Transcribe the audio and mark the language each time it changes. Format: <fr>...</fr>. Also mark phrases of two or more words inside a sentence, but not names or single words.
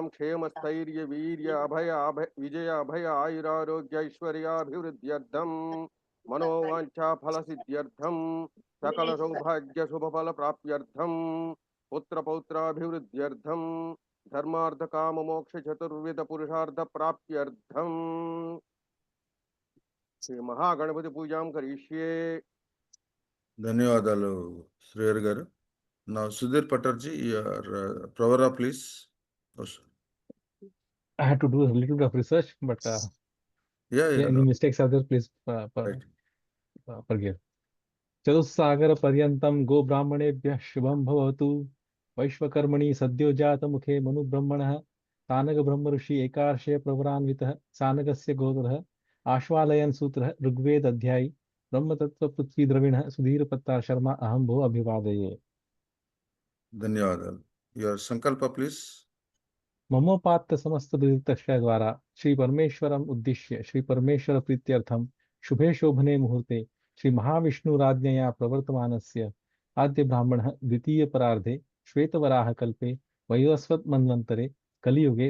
<sa>क्षेमस्थैर्य वीर्य अभय विजय अभय आयुरारोग्य ऐश्वर्याभिवृद्ध्यर्थं मनोवांछा फल सिद्ध्यर्थं सकल सौभाग्य शुभ फल प्राप्त्यर्थं पुत्र पौत्राभिवृद्ध्यर्थं धर्मार्थ काम मोक्ष चतुर्विध पुरुषार्थ प्राप्त्यर्थम श्री महागणपति पूजा करिष्ये।</sa> <te>ధన్యవాదాలు శ్రీహరి గారు. నా సుధీర్ పట్టర్జీ ప్రవరా ప్లీజ్.</te> <en>I had to do a little bit of research, but any mistakes are there, please forgive.</en> <sa>चतुस्सागर पर्यंतं गो ब्राह्मणेभ्यः शुभं भवतु. वैश्वकर्मणि सद्यो जात मुखे मनु ब्रह्मणः तानग ब्रह्म ऋषि एकार्षय प्रवरान्वितः सानगस्य गोत्रः आश्वालयन सूत्रः ऋग्वेद अध्यायी ब्रह्मतत्व पृथ्वी द्रविणः सुधीर पत्तार शर्मा अहं भो अभिवादये.</sa> <te>ధన్యవాదాలు.</te> <en>your సంకల్ప please.</en> <sa>ममोपात्त समस्त विदितक्षय द्वारा श्री परमेश्वरम उद्दिश्य श्री परमेश्वर प्रीत्यर्थम शुभे शोभने मुहूर्ते श्री महाविष्णुराज्ञया प्रवर्तमानस्य आद्य ब्राह्मणः द्वितीय परार्धे श्वेतवराह कल्पे वैवस्वत मन्वन्तरे कलियुगे</sa>